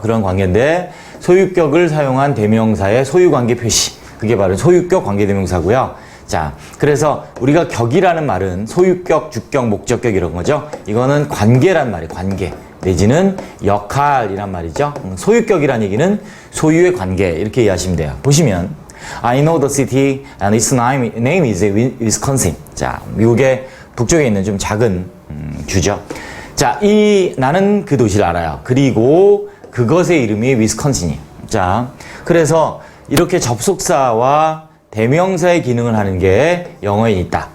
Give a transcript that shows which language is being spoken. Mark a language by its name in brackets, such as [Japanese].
[Korean] 그런 관계인데 소유격을 사용한 대명사의 소유관계 표시. 그게 바로 소유격 관계대명사고요. 자, 그래서 우리가 격이라는 말은 소유격, 주격, 목적격 이런 거죠. 이거는 관계란 말이에요. 관계. 내지는 역할이란 말이죠. 소유격이란 얘기는 소유의 관계 이렇게 이해하시면 돼요. [English] 보시면 I know the city and its name is Wisconsin. [Korean] 자, 미국의 북쪽에 있는 좀 작은 주죠. 자, 나는 그 도시를 알아요. 그리고 그것의 이름이 위스콘신이에요. 자, 그래서 이렇게 접속사와 대명사의 기능을 하는 게 영어에 있다.